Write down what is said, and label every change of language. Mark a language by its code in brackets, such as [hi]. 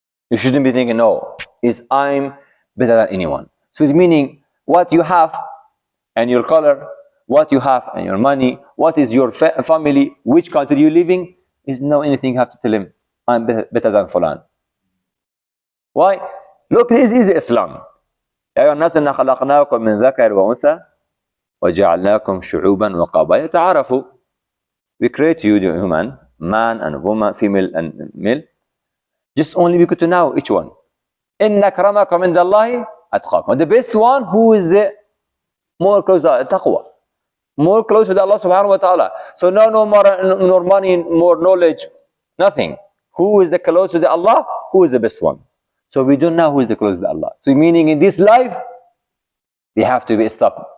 [en] You shouldn't be thinking, no, I'm better than anyone. So it's meaning what you have and your color, what you have and your money, what is your family, which country you living, is no anything you have to tell him, I'm better than Fulan. Why? Look, this is Islam. [ar] يا أيها الناس إنا خلقناكم من ذكر وأنثى وجعلناكم شعوبا وقبائل تعارفوا. [en] We create you, the human, man and woman, female and male, just only because to know each one. [ar] إن أكرمكم عند الله أتقاكم. [en] The best one who is the more close to taqwa, more close to Allah subhanahu wa ta'ala. So no more money, more knowledge, nothing. Who is the closest to Allah? Who is the best one? So we don't know who is the closest to Allah. So meaning in this life, we have to be stopped.